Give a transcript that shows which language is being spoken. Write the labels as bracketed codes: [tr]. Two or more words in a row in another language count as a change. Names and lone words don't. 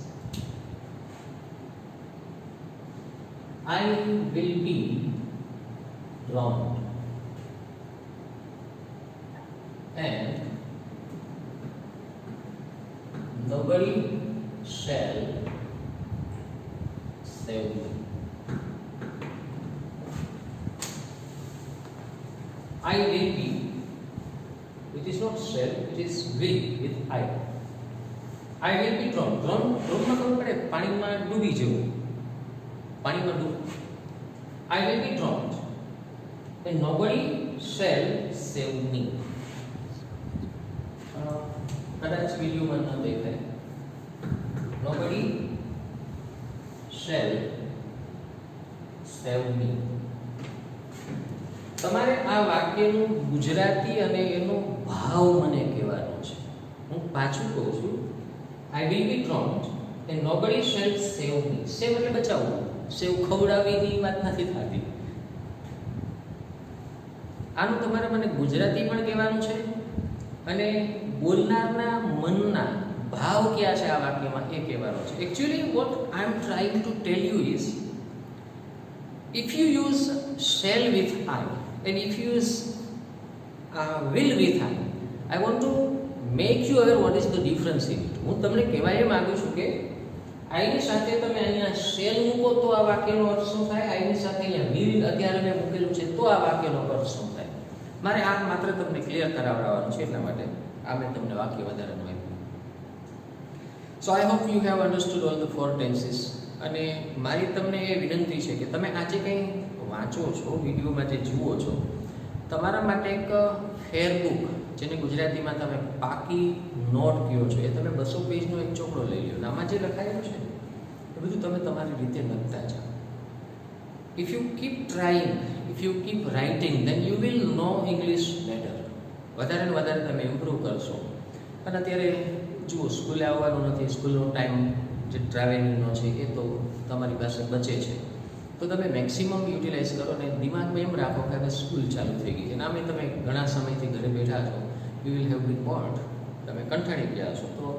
[en] I will be drowned and nobody shall save me. I will be. It is not shall, it is will with I. I will be drowned. Drowned [gu] માં ખબર પડે પાણીમાં ડૂબી જવું. પાણીમાં ડૂબ. [en] I will be drowned and nobody shall save me. [gu] કદાચ વિડીયોમાં ન દેખાય. [en] Nobody shall save me. [gu] તમારે આ વાક્યનું ગુજરાતી અને એનો ભાવ મને કહેવાનો છે. હું પાછું કહું છું. [en] I will be drowned and nobody shall save me. [gu] Save એટલે બચાવવું. સેવ ખવડાવીની વાત નથી થતી. આનું તમારે મને ગુજરાતી પણ કહેવાનું છે અને બોલનારના મનના ભાવ ક્યાં છે આ વાક્યમાં એ કહેવાનો છે. [en] actually what I am trying to tell you is if you use shall with I and if you use will with I want to make you aware what is the difference in it. [gu] હું તમને કહેવા એ માંગુ છું કે I ની સાથે તમે અહીંયા shall મૂકો તો આ વાક્યનો અર્થ શું થાય, I ની સાથે અહીંયા will અત્યારે મેં મૂકેલું છે તો આ વાક્યનો અર્થ શું થાય. મારે આ માત્ર તમને ક્લિયર કરાવવાનું છે એટલા માટે આ મેં તમને વાક્ય વધારાનું આપ્યું. [en] So I hope you have understood all the four tenses. [gu] અને મારી તમને એ વિનંતી છે કે તમે આજે કંઈ વાંચો છો, વિડીયોમાં જે જુઓ છો, તમારા માટે એક [en] fair book [gu] જેને ગુજરાતીમાં તમે પાકી નોટ કહો છો, એ તમે 200 પેજનો એક ચોપડો લઈ લો. આમાં જે લખાયેલું છે એ બધું તમે તમારી રીતે લખતા જાઓ. [en] If you keep trying, if you keep writing, then you will know English better. [gu] વધારે ને વધારે તમે ઇમ્પ્રૂવ કરશો. અને અત્યારે જુઓ સ્કૂલે આવવાનું નથી, સ્કૂલનો ટાઈમ જે ટ્રાવેલિંગનો છે એ તો તમારી પાસે બચે છે, તો તમે [en] maximum utilize [gu] કરો ને દિમાગમાં એમ રાખો કે હવે સ્કૂલ ચાલુ થઈ ગઈ છે અને આમે તમે ઘણા સમયથી ઘરે બેઠા છો, [en] you will have been bored, [gu] તમે કંટાળી ગયા છો.